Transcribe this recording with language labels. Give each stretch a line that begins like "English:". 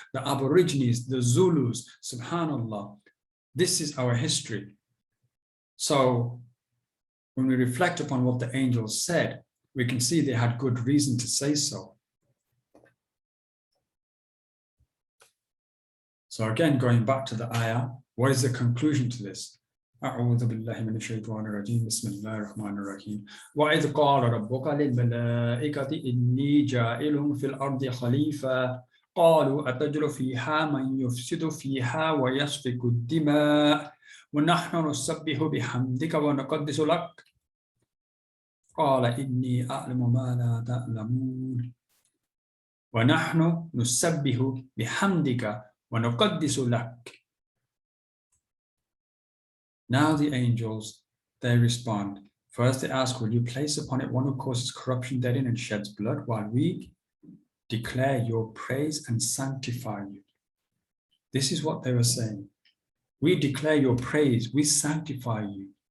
English: The Aborigines, the Zulus, subhanallah. This is our history. So when we reflect upon what the angels said, we can see they had good reason to say so. So again, going back to the ayah, what is the conclusion to this?
Arabic: أعوذ بالله من الشيطان الرجيم بسم الله الرحمن الرحيم وإذ قال ربك للملائكة إني جاعل في الأرض خليفة قالوا أتجعل فيها من يفسد فيها ويسفك الدماء ونحن نسبح بحمدك ونقدس لك قال إني أعلم ما لا تعلمون ونحن نسبح بحمدك ونقدس لك.
English: Now the angels, they respond. First they ask, will you place upon it one who causes corruption therein and sheds blood, while we declare your praise and sanctify you? This is what they were saying. We declare your praise, we sanctify you.